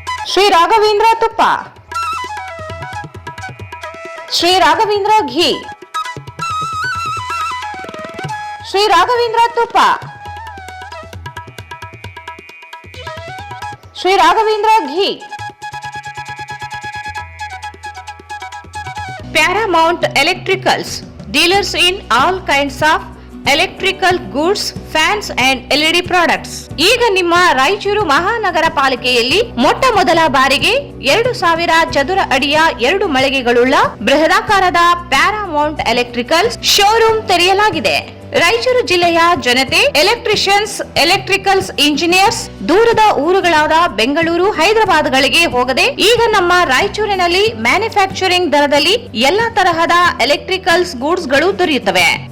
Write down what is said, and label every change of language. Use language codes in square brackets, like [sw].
[kn] ಶ್ರೀ ರಾಘವೇಂದ್ರ ತುಪ್ಪ, ಶ್ರೀ ರಾಘವೇಂದ್ರ ಘೀ, ಶ್ರೀ ರಾಘವೇಂದ್ರ ತುಪ್ಪ, ಶ್ರೀ ರಾಘವೇಂದ್ರ ಘೀ. [en] Paramount Electricals, dealers in all kinds of electrical goods, fans and LED products. [kn] ಈಗ ನಿಮ್ಮ ರಾಯಚೂರು ಮಹಾನಗರ ಪಾಲಿಕೆಯಲ್ಲಿ ಮೊಟ್ಟ ಮೊದಲ ಬಾರಿಗೆ 2000 ಚದುರ ಅಡಿಯ 2 ಮಳಿಗೆಗಳುಳ್ಳ ಬೃಹದಾಕಾರದ ಪ್ಯಾರಾಮೌಂಟ್ ಎಲೆಕ್ಟ್ರಿಕಲ್ ಶೋರೂಮ್ ತೆರೆಯಲಾಗಿದೆ. ರಾಯಚೂರು ಜಿಲ್ಲೆಯ ಜನತೆ, ಎಲೆಕ್ಟ್ರಿಷಿಯನ್ಸ್, ಎಲೆಕ್ಟ್ರಿಕಲ್ಸ್ ಇಂಜಿನಿಯರ್ಸ್ ದೂರದ ಊರುಗಳಾದ ಬೆಂಗಳೂರು, ಹೈದರಾಬಾದ್ಗಳಿಗೆ ಹೋಗದೆ ಈಗ ನಮ್ಮ ರಾಯಚೂರಿನಲ್ಲಿ ಮ್ಯಾನುಫ್ಯಾಕ್ಚರಿಂಗ್ ದರದಲ್ಲಿ ಎಲ್ಲಾ ತರಹದ ಎಲೆಕ್ಟ್ರಿಕಲ್ಸ್ ಗೂಡ್ಸ್ ಗಳು ದೊರೆಯುತ್ತವೆ.